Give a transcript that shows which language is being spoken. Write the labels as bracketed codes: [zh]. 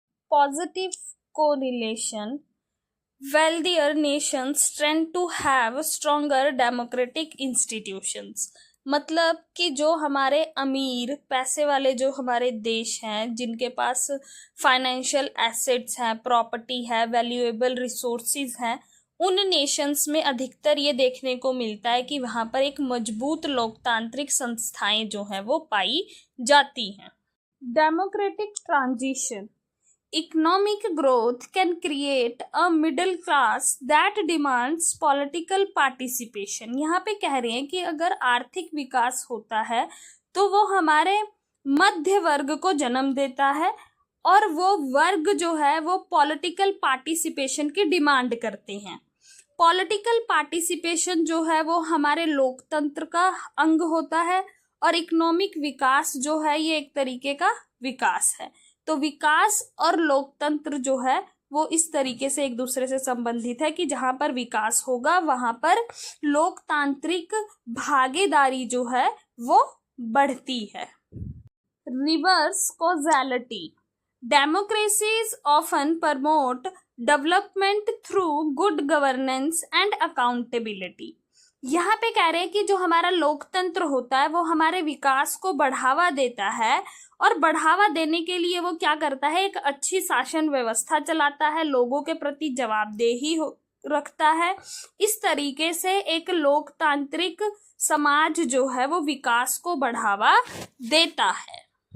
[hi] Positive correlation, [en] wealthier nations tend to have stronger democratic institutions, [hi] मतलब कि जो हमारे अमीर पैसे वाले जो हमारे देश हैं, जिनके पास फाइनेंशियल एसेट्स हैं, प्रॉपर्टी है, वैल्यूएबल रिसोर्सेज हैं, उन नेशंस में अधिकतर ये देखने को मिलता है कि वहाँ पर एक मजबूत लोकतांत्रिक संस्थाएं जो हैं वो पाई जाती हैं। [en] Democratic transition, economic growth can create a middle class that demands political participation। [hi] यहाँ पे कह रहे हैं कि अगर आर्थिक विकास होता है तो वो हमारे मध्य वर्ग को जन्म देता है, और वो वर्ग जो है वो पॉलिटिकल पार्टिसिपेशन की डिमांड करते हैं। पॉलिटिकल पार्टिसिपेशन जो है वो हमारे लोकतंत्र का अंग होता है, और इकोनॉमिक विकास जो है ये एक तरीके का विकास है। तो विकास और लोकतंत्र जो है वो इस तरीके से एक दूसरे से संबंधित है कि जहाँ पर विकास होगा वहाँ पर लोकतांत्रिक भागीदारी जो है वो बढ़ती है। Reverse causality, [en] Democracies often promote development through good governance and accountability. [hi] यहाँ पे कह रहे हैं कि जो हमारा लोकतंत्र होता है वो हमारे विकास को बढ़ावा देता है, और बढ़ावा देने के लिए वो क्या करता है, एक अच्छी शासन व्यवस्था चलाता है, लोगों के प्रति जवाबदेही रखता है। इस तरीके से एक लोकतांत्रिक समाज जो है वो विकास को बढ़ावा देता है।